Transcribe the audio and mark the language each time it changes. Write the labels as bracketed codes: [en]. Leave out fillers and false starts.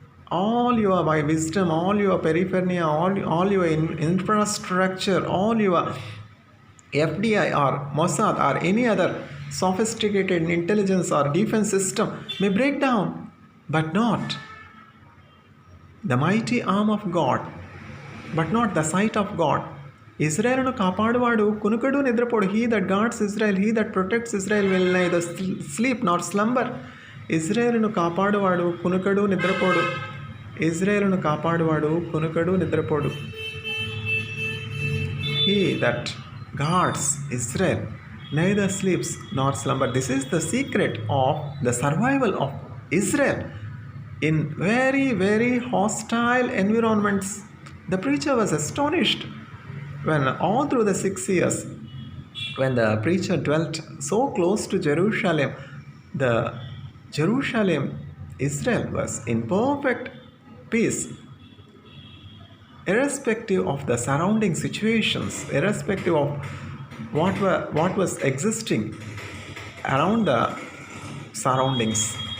[en] All your wisdom, all your peripheria, all your infrastructure, all your FDI or Mossad or any other sophisticated intelligence or defense system may break down, but not the mighty arm of God, but not the sight of God. [te] ఇజ్రాయేలును కాపాడువాడు కునుకడు నిద్రపోడు. [en] He that guards Israel, he that protects Israel will neither sleep nor slumber. [te] ఇజ్రాయేలును కాపాడువాడు కునుకడు నిద్రపోడు. ఇజ్రాయేలును కాపాడువాడు కునుకడు నిద్రపోడు. [en] He that guards Israel neither sleeps nor slumber. This is the secret of the survival of Israel in very, very hostile environments. The preacher was astonished when all through the 6 years, when the preacher dwelt so close to Jerusalem, the Jerusalem, Israel was in perfect peace, irrespective of the surrounding situations, irrespective of what was existing around the surroundings.